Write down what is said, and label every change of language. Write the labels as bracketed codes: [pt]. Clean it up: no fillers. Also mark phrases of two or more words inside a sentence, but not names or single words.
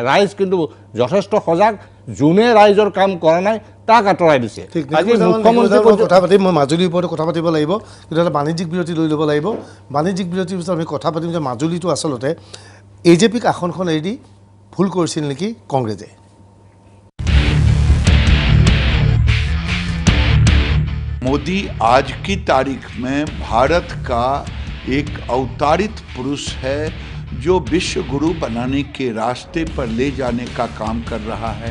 [as] ৰাইজ কিন্তু যথেষ্ট সজাগ, যোনে ৰাইজৰ কাম কৰা নাই তাক আঁতৰাই দিছে। আজি মুখ্যমন্ত্ৰী কথা পাতিম, মই মাজুলীৰ ওপৰতো কথা পাতিব লাগিব, কিন্তু এটা বাণিজ্যিক বিৰতি লৈ ল'ব লাগিব। বাণিজ্যিক বিৰতিৰ পিছত আমি কথা পাতিম যে মাজুলীটো আচলতে AJPক আসনখন এৰি দি ভুল কৰিছিল নেকি কংগ্ৰেছে। [hi] मोदी आज की तारीख में भारत का एक अवतारित पुरुष है जो विश्व गुरु बनाने के रास्ते पर ले जाने का काम कर रहा है।